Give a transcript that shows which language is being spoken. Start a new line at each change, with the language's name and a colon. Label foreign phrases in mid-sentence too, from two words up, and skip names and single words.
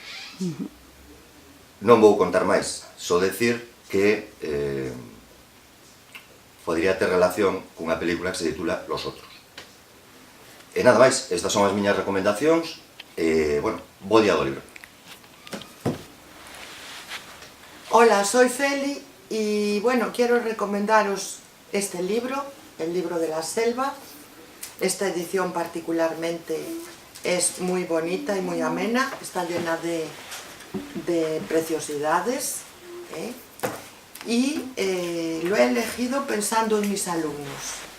Galician: Non vou contar máis, só decir que podría ter relación cunha película que se titula Los Otros. E nada máis, estas son as miñas recomendacións, e, bueno, bo día do libro.
Spanish: Hola, soy Feli y bueno, quiero recomendaros este libro, El libro de la selva. Esta edición particularmente es muy bonita y muy amena, está llena de preciosidades, y lo he elegido pensando en mis alumnos.